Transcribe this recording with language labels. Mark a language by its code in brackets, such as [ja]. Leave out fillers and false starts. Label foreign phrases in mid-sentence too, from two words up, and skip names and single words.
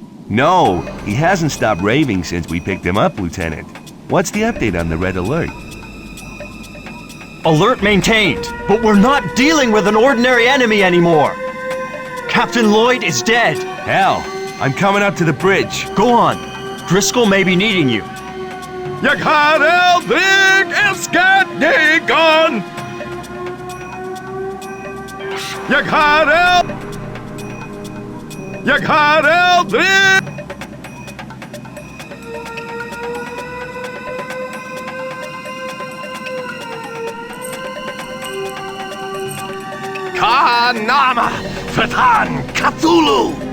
[en] No, he hasn't stopped raving since we picked him up, Lieutenant. What's the update on the red alert? Alert maintained, but we're not dealing with an ordinary enemy anymore. Captain Lloyd is dead. Hell, I'm coming up to the bridge. Go on. Driscoll may be needing you. [sv] Jag har aldrig älskat någon. Jag har aldrig... Kanama Fatan Cthulhu!